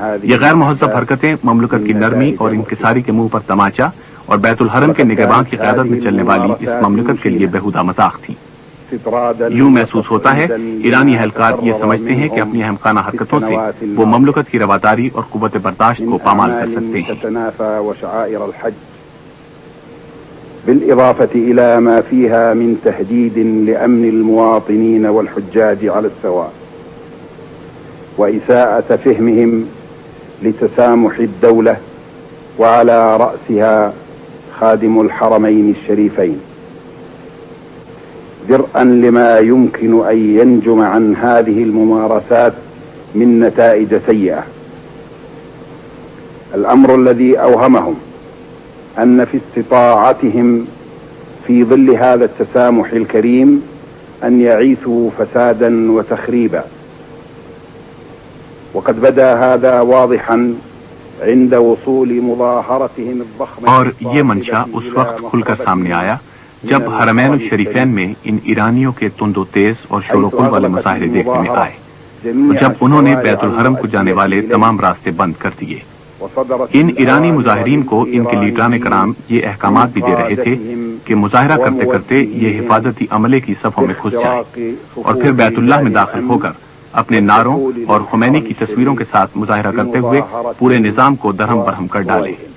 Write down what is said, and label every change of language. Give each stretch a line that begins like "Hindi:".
Urdu: یہ غیر مہذب حرکتیں مملکت کی نرمی اور انکساری کے منہ پر تماچا اور بیت الحرم کے نگہبان کی قیادت میں چلنے والی اس مملکت کے لیے بےہودہ مذاق تھی۔ یوں محسوس ہوتا ہے ایرانی اہلکار یہ سمجھتے ہیں کہ اپنی احمقانہ حرکتوں سے وہ مملکت کی رواداری اور قوت برداشت کو پامال کر سکتے ہیں۔
Arabic: بالإضافة إلى ما فيها من تهديد لأمن المواطنين والحجاج على السواء وإساءة فهمهم لتسامح الدولة وعلى رأسها خادم الحرمين الشريفين، درءا لما يمكن أن ينجم عن هذه الممارسات من نتائج سيئة. الأمر الذي أوهمهم أن في استطاعتهم في ظل هذا التسامح الكريم أن يعيثوا فسادا وتخريبا، وقد بدا هذا واضحا عند وصول مظاهرتهم الضخمة۔
Urdu: اور یہ منشا اس وقت کھل کر سامنے آیا جب حرمین الشریفین میں ان ایرانیوں کے تند و تیز اور شور و غل والے مظاہرے دیکھنے میں آئے، اور جب انہوں نے بیت الحرم کو جانے والے تمام راستے بند کر دیے۔ ان ایرانی مظاہرین کو ان کے لیڈران کرام یہ احکامات بھی دے رہے تھے کہ مظاہرہ کرتے کرتے یہ حفاظتی عملے کی صفوں میں گھس جائے اور پھر بیت اللہ میں داخل ہو کر اپنے نعروں اور خمینی کی تصویروں کے ساتھ مظاہرہ کرتے ہوئے پورے نظام کو درہم برہم کر ڈالے۔